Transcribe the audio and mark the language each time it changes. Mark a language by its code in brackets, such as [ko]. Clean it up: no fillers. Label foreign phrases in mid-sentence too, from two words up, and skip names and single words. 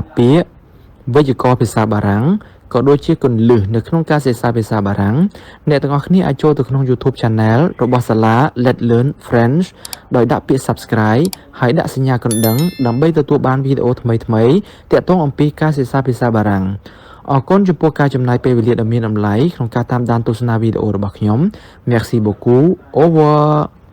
[km] ពាក្យវេយ្យាករណ៍ភាសាបារាំងក៏ដូចជាគន្លឹះនៅក្នុងការសិក្សាភាសាបារាំងអ្នកទាំងអស់គ្នាអាចចូលទៅក្នុង YouTube Channel របស់ SALA Let's Learn French ដោយដាក់ពាក្យ Subscribe ហើយដាក់សញ្ញាកណ្ដឹងដើម្បីទទួលបានវីដេអូថ្មីៗតាក់ទងអំពីការសិក្សាភាសាបារាំងអរគុណចំពោះការចំណាយពេលវេលាដ៏មានតម្លៃក្នុងការតាមដានទស្សនាវីដេអូរបស់ខ្ញុំ [fr] Merci beaucoup. Au revoir.